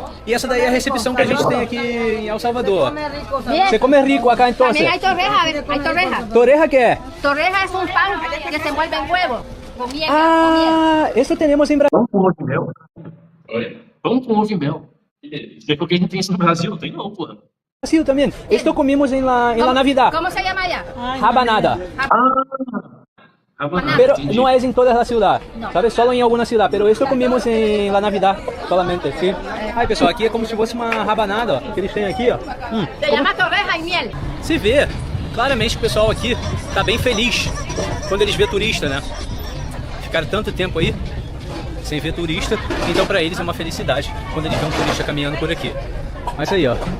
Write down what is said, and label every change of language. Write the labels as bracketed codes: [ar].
[pt] E essa daí é a recepção que a gente tem aqui em El Salvador. [es] Bien. [pt] Você come rico acá então? [es] También hay torreja, hay torreja. [pt] Torreja que é? [es] Torreja es un pan que se envuelve en huevo. Con miel, con miel. [pt] Isso temos em Brasil. Pão com ovo e mel. Oi? Pão com ovo e mel. É porque a gente tem isso no Brasil? Não tem não, porra. Também. [es] Esto comimos en la Navidad. ¿Cómo se llama allá? [pt] Rabanada. Rabanada, [es] Pero [pt] entendi. [es] no es en todas las ciudades, No. ¿sabes? Solo en alguna ciudad. Pero esto comimos en la Navidad solamente, ¿sí? [pt] Ai, pessoal, aqui é como se fosse uma rabanada, ó, que eles têm aqui, ó. [es] Se llama torreja y miel. [pt] Se vê claramente que o pessoal aqui tá bem feliz quando eles vê turista, né? Ficaram tanto tempo aí sem ver turista, então pra eles é uma felicidade quando eles vêem um turista caminhando por aqui. Mas aí, ó.